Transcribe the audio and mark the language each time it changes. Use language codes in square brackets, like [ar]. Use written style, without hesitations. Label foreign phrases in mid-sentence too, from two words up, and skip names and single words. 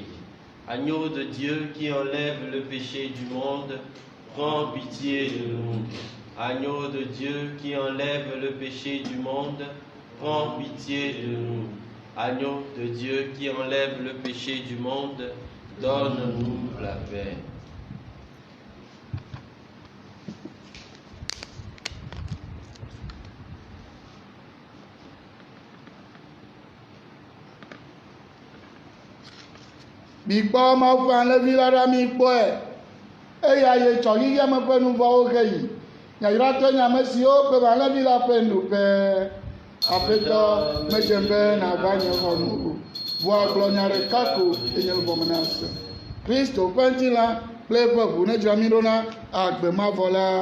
[fr] Agneau de Dieu qui enlève le péché du monde, prends pitié de nous. Agneau de Dieu qui enlève le péché du monde, prends pitié de nous. Agneau de Dieu qui enlève le péché du monde, donne-nous la paix. [ee] Mikpɔ mawu ƒe alẽvi la ɖa mi kpɔe eya ye tsɔ yiyeme ƒe nuvɔwo he yi nyayratɔ nye ame siwo ƒe alẽvi la ƒe nuƒe aƒetɔ medze be nava nye xɔ nu o vɔa gblɔ nya ɖeka ko enye luvɔme na se Kristo ƒe ŋutilã kple eƒe ʋu ne dzra mi ɖo na agbe mavɔ la.